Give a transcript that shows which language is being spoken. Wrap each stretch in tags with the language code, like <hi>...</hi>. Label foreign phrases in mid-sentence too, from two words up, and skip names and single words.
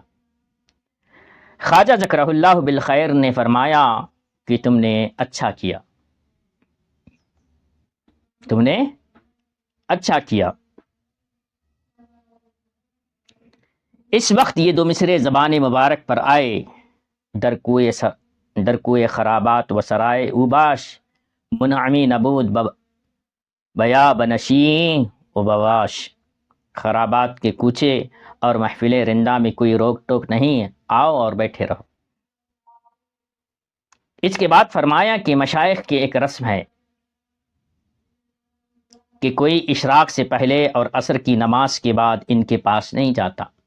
<ur>خواجہ</ur> <ar>ذکرہ اللہ بالخیر</ar> <ur>نے فرمایا کہ تم نے اچھا کیا، تم نے اچھا کیا۔ اس وقت یہ دو مصرے زبان مبارک پر آئے،</ur> <fa>درکوئے خرابات و سرائے اوباش، منعمی نبود بیا بنشین و بواش۔</fa> <ur>خرابات کے کوچے اور محفل رندہ میں کوئی روک ٹوک نہیں، آؤ اور بیٹھے رہو۔ اس کے بعد فرمایا کہ مشائخ کی ایک رسم ہے کہ کوئی اشراق سے پہلے اور عصر کی نماز کے بعد ان کے پاس نہیں جاتا۔</ur>